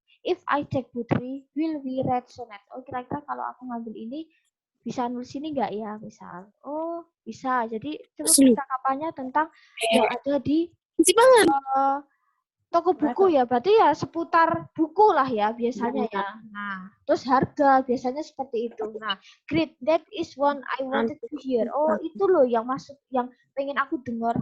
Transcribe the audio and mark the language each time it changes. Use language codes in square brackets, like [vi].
[en] If I take poetry, will we write sonnet? [id] Oh, kira-kira kalau aku ngambil ini, bisa nulis ini nggak ya, misal? Oh, bisa. Jadi itu percakapannya tentang yang ada di Toko buku ya, berarti ya seputar buku lah ya biasanya ya. Nah, terus harga biasanya seperti itu. [en] Nah, great, that is one I wanted to hear. [id] Oh, itu loh yang masuk, yang pengen aku dengar.